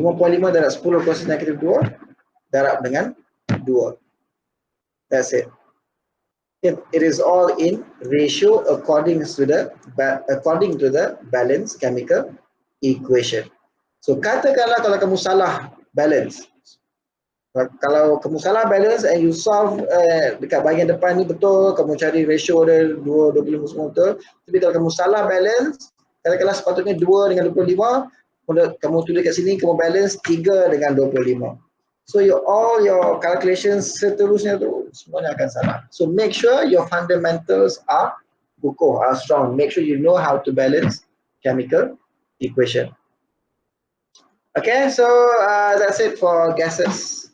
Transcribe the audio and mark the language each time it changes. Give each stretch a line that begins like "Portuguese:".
Malay: 5.5 darab 10 kuasa negatif 2 darab dengan 2.
English: That's it. It is all in ratio according to the balance chemical equation.
Malay: So katakanlah kalau kamu salah balance. Kalau kamu salah balance
English: and you solve
Malay: dekat bahagian depan ni betul, kamu cari ratio dia 2, 25 semua betul. Tapi kalau kamu salah balance, katakanlah sepatutnya 2 dengan 25, kamu tulis kat sini kamu balance 3 dengan 25.
English: So all your calculations
Malay: seterusnya tu semuanya akan salah.
English: So make sure your fundamentals are
Malay: kukuh,
English: are strong. Make sure you know how to balance chemical equation. Okay, so that's it for gases.